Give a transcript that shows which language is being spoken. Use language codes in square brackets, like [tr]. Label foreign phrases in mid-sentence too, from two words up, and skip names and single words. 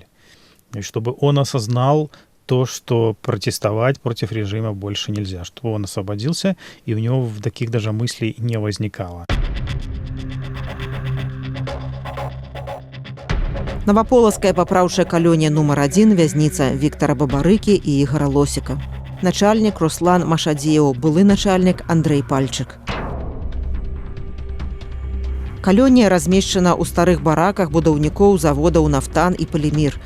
[ru] И чтобы он осознал то, что протестовать против режима больше нельзя, чтобы он освободился, и у него таких даже мыслей не возникало. [be] Новаполацкая папраўчая калонія нумар 1, вязніца Віктара Бабарыкі і Ігора Лосіка. Начальнік Руслан Машадзеў, былы начальнік Андрэй Пальчык. Калонія размешчана ў старых бараках будаўнікоў заводаў «Нафтан» і «Полімір».